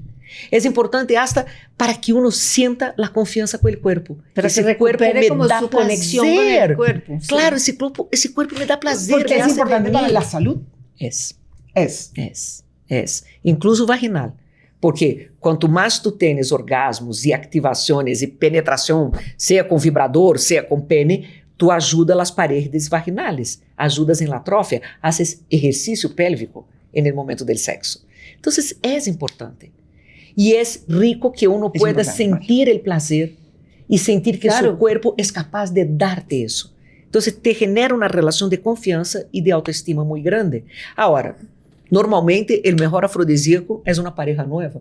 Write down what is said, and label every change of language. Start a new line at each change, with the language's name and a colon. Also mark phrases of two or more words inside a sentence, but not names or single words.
Spanish: Es importante hasta para que uno sienta la confianza con el cuerpo. Para que recupere como su conexión con el cuerpo. Claro, ese cuerpo me da placer. Porque es importante para la salud. Es. Incluso vaginal.
Portuguese: Porque quanto mais tu tens orgasmos e activações e penetração, seja com vibrador, seja com pene, tu ajuda as paredes vaginais, ajudas
Spanish: em la atrofia,
Portuguese: haces exercício pélvico no momento do sexo. Então, é importante.
Spanish: Y es rico que uno pueda sentir el placer y sentir que su cuerpo es capaz de darte eso. Entonces te genera una relación de confianza y de autoestima muy grande. Ahora, normalmente el mejor afrodisíaco es una pareja nueva.